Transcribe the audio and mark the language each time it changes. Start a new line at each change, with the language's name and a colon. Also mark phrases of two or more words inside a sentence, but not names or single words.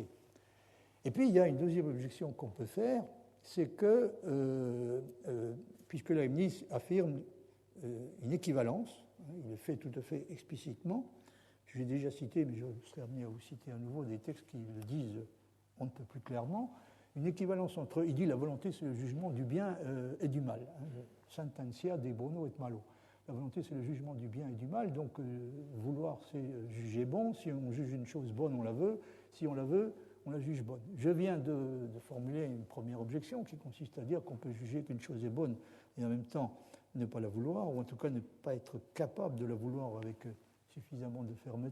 French: Et puis, il y a une deuxième objection qu'on peut faire, c'est que, puisque Leibniz affirme une équivalence, hein, il le fait tout à fait explicitement, je l'ai déjà cité, mais je serai amené à vous citer à nouveau des textes qui le disent on ne peut plus clairement, une équivalence entre, il dit la volonté c'est le jugement du bien et du mal, hein,
Latin: sententia de bono et malo.
French: La volonté, c'est le jugement du bien et du mal, donc vouloir, c'est juger bon. Si on juge une chose bonne, on la veut. Si on la veut, on la juge bonne. Je viens de formuler une première objection qui consiste à dire qu'on peut juger qu'une chose est bonne et en même temps ne pas la vouloir, ou en tout cas ne pas être capable de la vouloir avec suffisamment de fermeté.